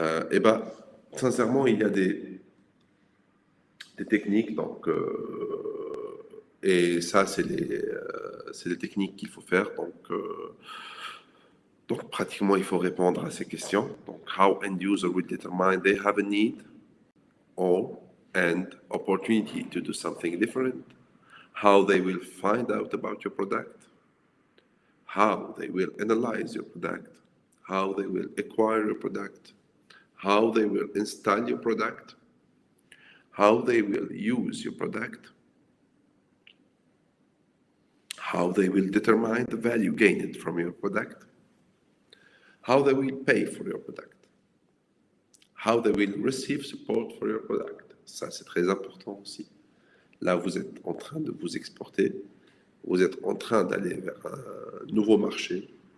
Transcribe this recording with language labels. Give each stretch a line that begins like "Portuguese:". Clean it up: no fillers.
French: Eh bien, sincèrement, il y a des techniques, donc, et ça, c'est les techniques qu'il faut faire. Donc, pratiquement, il faut répondre à ces questions. Donc,
English: how end user will determine they have a need or and opportunity to do something different. How they will find out about your product. How they will analyze your product. How they will acquire your product. How they will install your product. How they will use your product. How they will determine the value gained from your product. How they will pay for your product. How they will receive support for your product.
French: Ça, c'est très important aussi. Là, vous êtes en train de vous exporter. Vous êtes en train d'aller vers un nouveau marché.